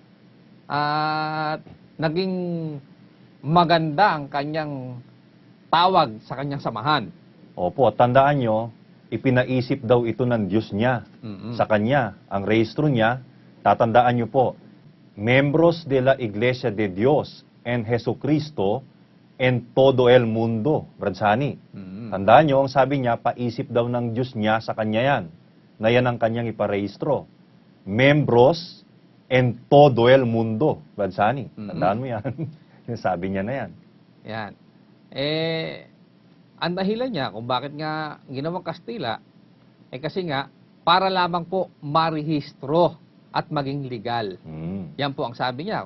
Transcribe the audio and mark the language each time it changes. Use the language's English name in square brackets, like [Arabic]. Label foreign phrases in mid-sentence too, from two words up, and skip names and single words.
[Filipino] At naging maganda ang kanyang tawag sa kanyang samahan. Opo, tandaan nyo, ipinaisip daw ito ng Diyos niya sa kanya. Ang rehistro niya, tatandaan nyo po, Membros de la Iglesia de Dios en Jesucristo en todo el mundo. Bradsani. Tandaan nyo, ang sabi niya, paisip daw ng Diyos niya sa kanya yan. Na yan ang kanyang iparehistro. Membros en todo el mundo. Bradsani. Tandaan mo yan. Yung sabi niya na yan. Yan. Ang dahilan niya kung bakit nga ginawang Kastila, kasi nga, para lamang po marehistro at maging legal. Yan po ang sabi niya.